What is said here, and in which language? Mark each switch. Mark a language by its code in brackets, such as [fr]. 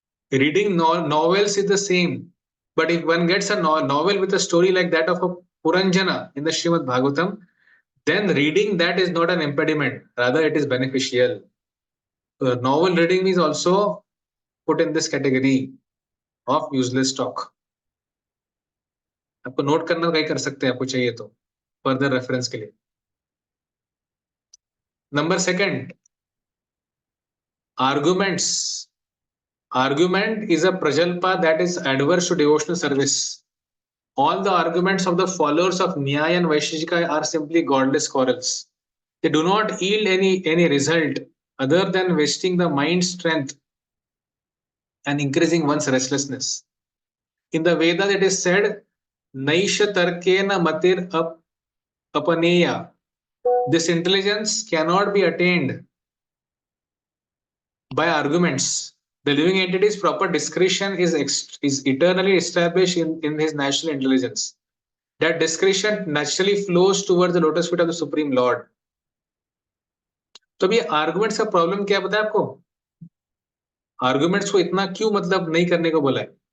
[en] Reading novels is the same, but if one gets a novel with a story like that of a Puranjana in the Srimad Bhagavatam, then reading that is not an impediment, rather it is beneficial. Novel reading is also put in this category of useless talk. [hi] आपको note करना कहीं कर सकते हैं आपको चाहिए तो [en] further reference [hi] के लिए. [en] Number second, arguments. Argument is a prajalpa that is adverse to devotional service. All the arguments of the followers of Nyaya and Vaisheshika are simply godless quarrels. They do not yield any result other than wasting the mind's strength and increasing one's restlessness. In the Vedas it is said, [sa] Naisha tarkena matir apaneya. [en] This intelligence cannot be attained by arguments. The living entity's proper discretion is eternally established in his natural intelligence. That discretion naturally flows towards the lotus feet of the Supreme Lord. [hi] तो अभी arguments का problem क्या पता है आपको? Arguments को इतना क्यों मतलब नहीं करने को बोला है?